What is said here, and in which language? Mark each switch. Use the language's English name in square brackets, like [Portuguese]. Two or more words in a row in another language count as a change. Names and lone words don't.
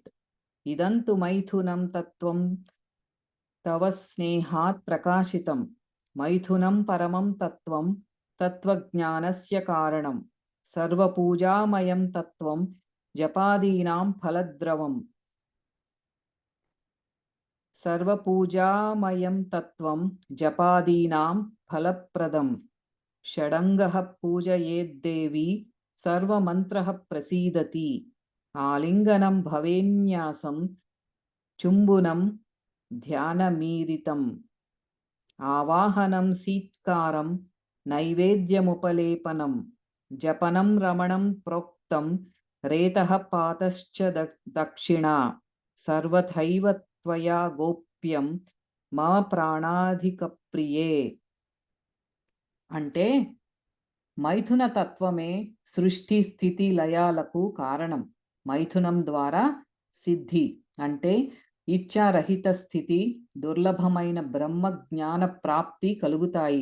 [Sanskrit] ఇదంతు మైథునం తత్వం తవ స్నేహాత్ ప్రకాశితం మైథునం పరమం తత్వం తత్వజ్ఞానస్య కారణం సర్వపూజామయం తత్వం జపాదీనాం ఫలద్రవం. सर्वपूजामयं तत्त्वं जपादीनां फलप्रदं षडङ्गः पूजयेद्देवी सर्वमन्त्रः प्रसीदति आलिङ्गनं भवेन्यासं चुम्बनं ध्यानमीरितम् आवाहनं सीत्कारं नैवेद्यमुपलेपनं जपनं रमणं प्रोक्तं रेतः पातश्च दक्षिणा सर्वथैव त्वया गोप्यं मम ప్రాణాధికప్రియే. [Telugu] అంటే మైథున తత్వమే సృష్టి స్థితి లయాలకు కారణం. మైథునం ద్వారా సిద్ధి అంటే ఇచ్ఛారహిత స్థితి, దుర్లభమైన బ్రహ్మ జ్ఞాన ప్రాప్తి కలుగుతాయి.